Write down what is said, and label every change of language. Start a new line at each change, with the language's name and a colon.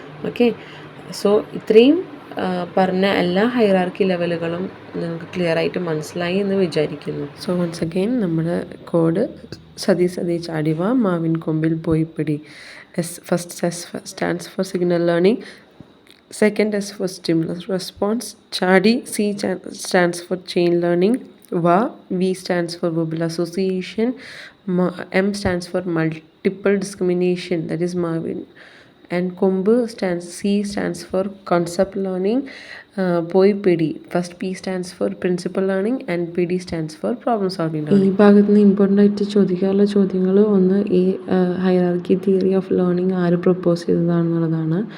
Malayalam: Okay, so ഇത്രയും പറഞ്ഞ എല്ലാ ഹൈറാർക്കി ലെവലുകളും നിങ്ങൾക്ക് ക്ലിയർ ആയിട്ട് മനസ്സിലായി എന്ന് വിചാരിക്കുന്നു.
English: so once again
Malayalam: നമ്മുടെ കോഡ് സതി സതി ചാടിവ മാവിൻ കൊമ്പിൽ പോയി പിടി.
English: First S stands for signal learning, second S for stimulus response, chadi. C stands for chain learning, V stands for verbal association, M stands for multiple discrimination, that is Marvin, and Kombu C stands for concept learning.
Malayalam: Poi pidi,
English: first P stands for principal learning and PD stands for problem solving learning.
Malayalam: ഈ ഭാഗത്ത് നിന്ന് important ആയിട്ട് ചോദിക്കാനുള്ള ചോദ്യങ്ങൾ ഒന്ന്, ഈ hierarchy theory of learning ആര് propose ചെയ്തതാണെന്നുള്ളതാണ്.